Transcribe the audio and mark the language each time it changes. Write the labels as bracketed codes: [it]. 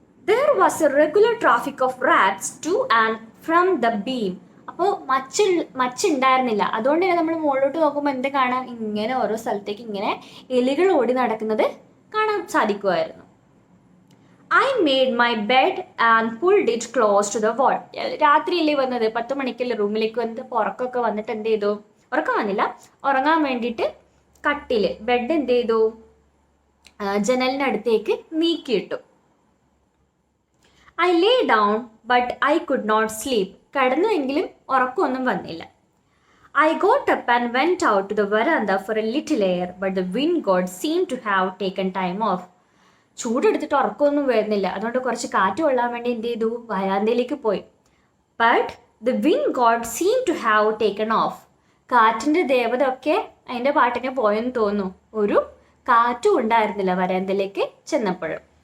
[en] There was a regular traffic of rats to and from the beam. [ml] അപ്പോൾ മച്ചുണ്ടായിരുന്നില്ല. അതുകൊണ്ട് തന്നെ നമ്മൾ മുകളിലോട്ട് നോക്കുമ്പോൾ എന്ത് കാണാം? ഇങ്ങനെ ഓരോ സ്ഥലത്തേക്ക് ഇങ്ങനെ എലികൾ ഓടി നടക്കുന്നത് കാണാൻ സാധിക്കുമായിരുന്നു. [en] I made my bed and pulled it close to the wall. [ml] രാത്രിയല്ലേ വന്നത്? 10 മണിക്കല്ലേ റൂമിലേക്ക് വന്നത്. അപ്പോൾ ഉറക്കമൊക്കെ വന്നിട്ട് എന്ത് ചെയ്തു? ഉറക്കം വന്നില്ല, ഉറങ്ങാൻ വേണ്ടിയിട്ട് കട്ടില്, ബെഡ് എന്ത് ചെയ്തു? ജനലിനടുത്തേക്ക് നീക്കിയിട്ടു. [en] I lay down but I could not sleep. [ml] കിടന്നുവെങ്കിലും ഉറക്കമൊന്നും വന്നില്ല. [en] I got up and went out to the veranda for a little air, but the wind god seemed to have taken time off. [ml] ചൂടെടുത്തിട്ട് ഉറക്കമൊന്നും വരുന്നില്ല. അതുകൊണ്ട് കുറച്ച് കാറ്റ് കൊള്ളാൻ വേണ്ടി എന്ത് ചെയ്തു? വരാന്തയിലേക്ക് പോയി. [en] But the wind god seem to have taken off. [ml] കാറ്റിൻ്റെ ദേവത ഒക്കെ അതിൻ്റെ പാട്ടിനെ പോയെന്ന് തോന്നുന്നു. ഒരു കാറ്റും ഉണ്ടായിരുന്നില്ല വരാന്തയിലേക്ക് ചെന്നപ്പോഴും.